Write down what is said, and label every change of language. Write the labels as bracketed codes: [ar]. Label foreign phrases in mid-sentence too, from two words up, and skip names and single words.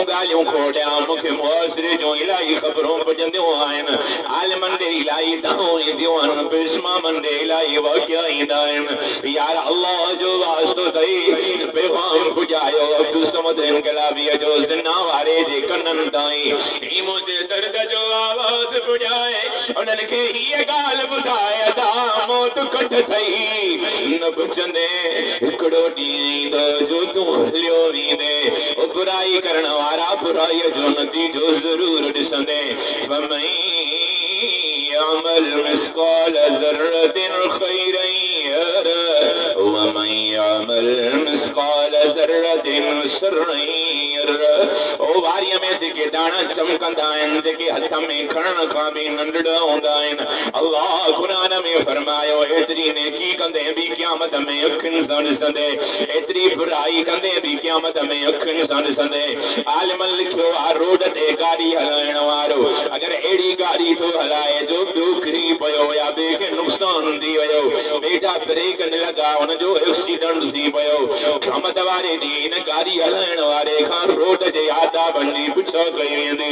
[sd] ॻाल्हियूं खोटिया मूंखे मुआशिरे जूं इलाही ख़बरूं पुॼंदियूं आहिनि आलिमनि ॾे इलाही दाऊं ईंदियूं आहिनि पेशमामनि ॾे इलाही वाक़िया ईंदा आहिनि यार अल्लाह जो वास्तो अथई पैगाम पुॼायो अब्दुल समद इनकलाबीअ जो ज़िना वारे जे कननि ताईं ही मुंहिंजे दर्द जो आवाज़ पुॼाए उन्हनि खे हीअ ॻाल्हि बुधाए दा मौत कट थई न बचंदे हिकड़ो ॾींहुं ईंदो जो तूं हलियो वेंदे ओ बुराई करण वारा बुराईअ जो नतीजो ज़रूर ॾिसंदे [ar] فمن يعمل مثقال ذرة خيرا يره و من يعمل مثقال ذرة شرا يره. [sd] ओ वारीअ में जेके दाणा चमकंदा आहिनि, जेके हथ में खणण खां बि नंढड़ा हूंदा आहिनि, अल्लाह कुरान में फरमायो एतिरी नेकी कंदे बि क़यामत में अखियुनि सां ॾिसंदे, एतिरी बुराई कंदे बि क़यामत में अखियुनि सां ॾिसंदे। आलिमन लिखियो आहे रोड ते गाॾी हलाइण वारो अगरि अहिड़ी गाॾी थो हलाए जो ॿियो किरी पियो या ॿिए खे नुक़सानु थी वियो, ॿिए जा ब्रेक न लॻा, हुनजो एक्सीडेंट थी पियो, क़यामत वारे ॾींहुं इन गाॾी हलाइण वारे खां रोड जे आदाबंदी पुछो कई वेंदी।